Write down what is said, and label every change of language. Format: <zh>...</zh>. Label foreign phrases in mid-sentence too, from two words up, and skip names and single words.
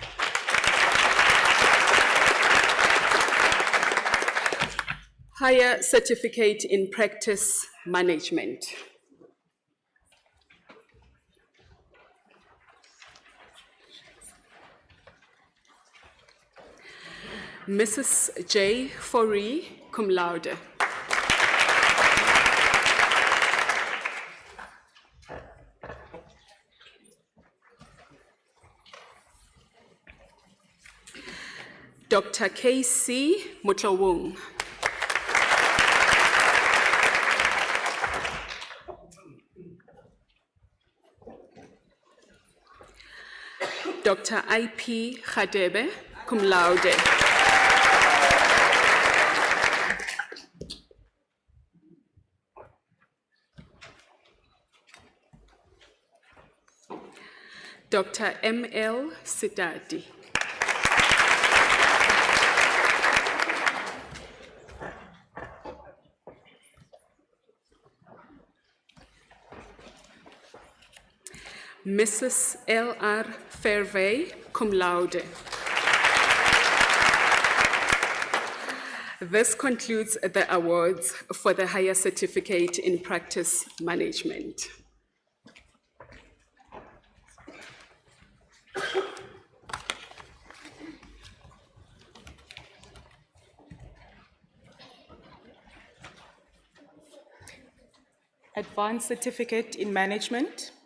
<en>Higher Certificate in Practice Management. Mrs. J. Foree,</en> <la>cum laude.</la> <en>Dr. K.C. Mutlawung. Dr. I.P. Khadebe,</en> <la>cum laude.</la> <en>Dr. M.L. Sidati. Mrs. L.R. Fairvey,</en> <la>cum laude.</la> <en>This concludes the awards for the Higher Certificate in Practice Management. Advanced Certificate in Management.</en>